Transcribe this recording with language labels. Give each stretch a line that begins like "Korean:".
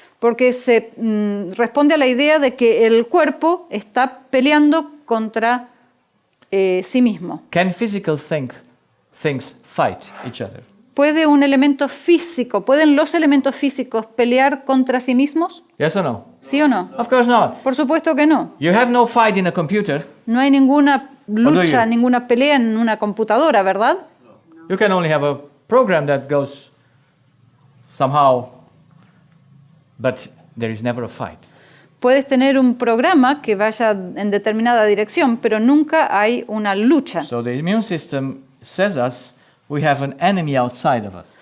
Spanish: Porque se responde a la idea de que el cuerpo está peleando contra sí mismo.
English: Can physical things fight each other?
Spanish: ¿Puede un elemento físico, pueden los elementos físicos pelear contra sí mismos?
English: Yes or no?
Spanish: ¿Sí o no?
English: Of course not.
Spanish: Por supuesto que no.
English: You have no fight in a computer.
Spanish: No hay ninguna
English: do
Spanish: lucha,
English: you?
Spanish: ninguna pelea en una computadora, ¿verdad?
English: You can only have a program that goes somehow, but there is never a fight.
Spanish: Puedes tener un programa que vaya en determinada dirección, pero nunca hay una lucha.
English: So the immune system says us we have an enemy outside of us.